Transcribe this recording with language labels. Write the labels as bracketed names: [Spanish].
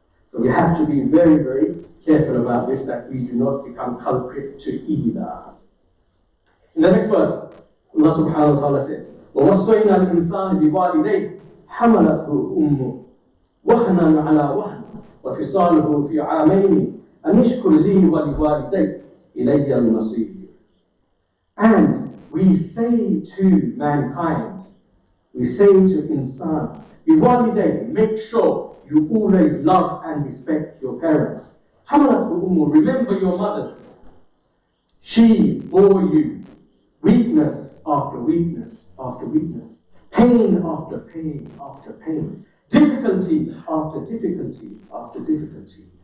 [English] So we have to be very, very careful about this, that we do not become culprit to either. In the next verse, Allah subhanahu wa ta'ala says, [Arabic] وَوَصَّيْنَا الْإِنسَانِ بِوَالِدَيْهِ حَمَلَتْهُ أُمُّهُ وَهْنًا عَلَى وَهْنٍ وفصاله في عامين أن اشكر لي ولوالديك إلي المصير. [English] And we say to mankind, we say to insan, بوالديك, make sure you always love and respect your parents. Remember your mothers. She bore you weakness after weakness after weakness, pain after pain after pain, difficulty after difficulty after difficulty.